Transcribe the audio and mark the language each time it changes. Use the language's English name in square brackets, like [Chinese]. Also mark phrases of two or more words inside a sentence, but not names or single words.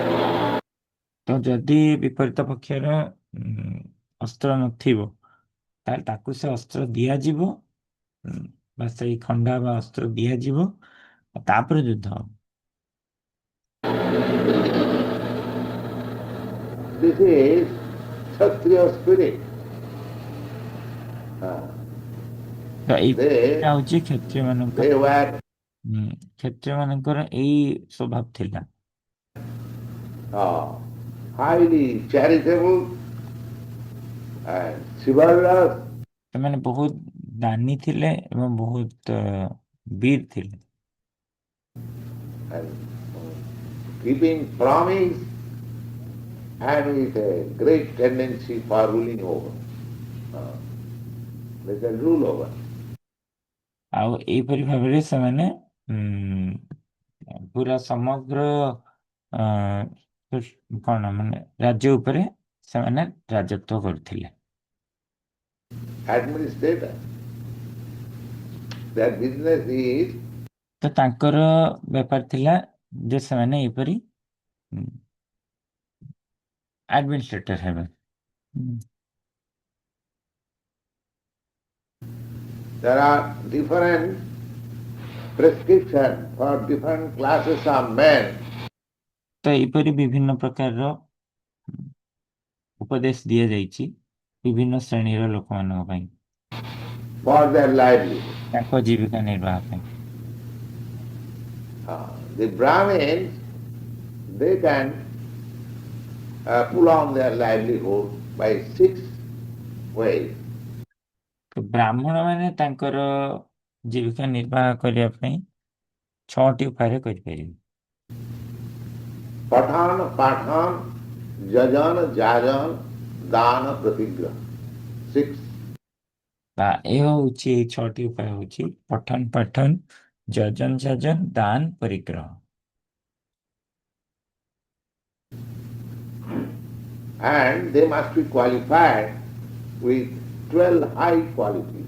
[Odia] ତ ଯଦି ବିପରୀତ ପକ୍ଷର ଅସ୍ତ୍ର ନଥିବ ତାହେଲେ ତାକୁ ସେ ଅସ୍ତ୍ର ଦିଆଯିବ, ବା ସେଇ ଖଣ୍ଡା ବା ଅସ୍ତ୍ର ଦିଆଯିବ, ତାପରେ ଯୁଦ୍ଧ ହବ। [English] This is Kshatriya spirit. [Odia] ତ ଏଇଟା [English] They, [Odia] ହଉଛି କ୍ଷତ୍ରିୟ ମାନଙ୍କର [English] they were [Odia] କ୍ଷତ୍ରିୟ ମାନଙ୍କର ଏଇ ସ୍ୱଭାବ ଥିଲା। [English] highly charitable and chivalrous. [Odia] ସେମାନେ ବହୁତ ଦାନୀ ଥିଲେ ଏବଂ ବହୁତ ବୀର ଥିଲେ। [English] And keeping promise and with a great tendency for ruling over. They can rule over. [Odia] ଆଉ ଏଇପରି ଭାବରେ ସେମାନେ ପୁରା ସମଗ୍ର କଣ ମାନେ ରାଜ୍ୟ ଉପରେ ସେମାନେ ରାଜତ୍ୱ କରୁଥିଲେ। [English] Administrator. Their business is [Odia] ତ ତାଙ୍କର ବେପାର ଥିଲା ଯେ ସେମାନେ ଏପରି ଆଡମିନିଷ୍ଟ୍ରେଟର ହେବେ। [English] there are different prescriptions for different classes of men. [Odia] ତ ଏହିପରି ବିଭିନ୍ନ ପ୍ରକାରର ଉପଦେଶ ଦିଆଯାଇଛି ବିଭିନ୍ନ ଶ୍ରେଣୀର ଲୋକମାନଙ୍କ ପାଇଁ [English] For their livelihood. [Odia] ତାଙ୍କ ଜୀବିକା ନିର୍ବାହ ପାଇଁ। [English] The Brahmins, they can pull on their livelihood by 6 ways. [Odia] ତ ବ୍ରାହ୍ମଣ ମାନେ ତାଙ୍କର ଜୀବିକା ନିର୍ବାହ କରିବା ପାଇଁ 6ଟି ଉପାୟରେ କରିପାରିବେ। [Sanskrit] Pathan, pathan, jajan, jajan, dana, pratigraha. 6. [Odia] ଏ ହଉଛି ଏଇ 6ଟି ଉପାୟ ହଉଛି ପଠନ ପଠନ, ଯଜନ ଯଜନ, ଦାନ, ପରିଗ୍ରହ। [English] And they must be qualified with 12 high qualities.